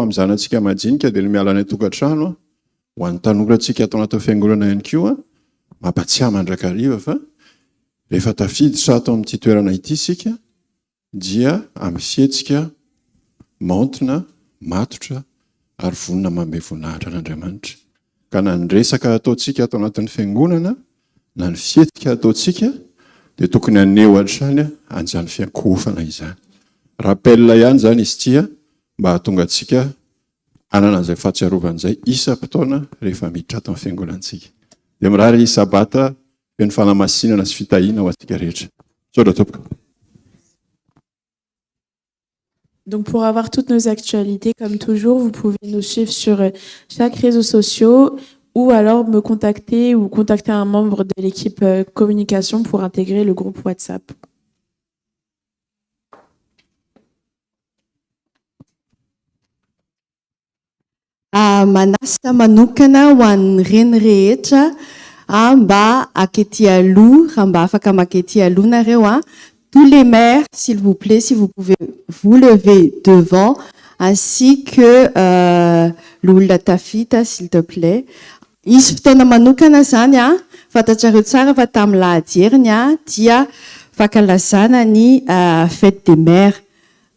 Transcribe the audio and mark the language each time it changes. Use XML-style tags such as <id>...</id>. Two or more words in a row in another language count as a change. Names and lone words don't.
<mg>amin'ny zanantsika majinika dia ny mialana tokantrano ho an'ny tanorantsika atao anaty fiangonana ihany koa mampatsiahy mandrakariva fa rehefa tafiditra atao amin'ity toerana ity isika dia amin'ny fihetsika maontina matotra ary vonina manome voninahitra an'Andriamanitra ka na ny resaka ataontsika atao anatin'ny fiangonana na ny fihetsika ataontsika dia tokony aneho hatrany an'izany fiankofana izany. Rappel ihany zany izy ity mba hahatonga antsika hanana an'izay fahatsiarovan'izay isa-potoana rehefa miditra ato amin'ny fiangonantsika. Dia mirary sabata feno fanamasinana sy fitahiana ho antsika rehetra. Saotra tompoko.</mg> <fr>Donc pour avoir toutes nos actualités, comme toujours, vous pouvez nous suivre sur chaque réseau social ou alors me contacter ou contacter un membre de l'équipe communication pour intégrer le groupe WhatsApp.</fr> <mg>Manasa manokana ho an'ny reny rehetra mba akety aloha, mba afaka makety aloha nareo.</mg> <fr>Tous les maires, s'il vous plaît, si vous pouvez vous lever devant, ainsi que l'</fr> <mg>olona tafita,</mg> <fr>s'il te plaît.</fr> <mg>Isy fotoana manokana zany fantatrareo tsara fa tamin'ny lahady heriny dia fankalazana ny</mg> <fr>fête des mères.</fr>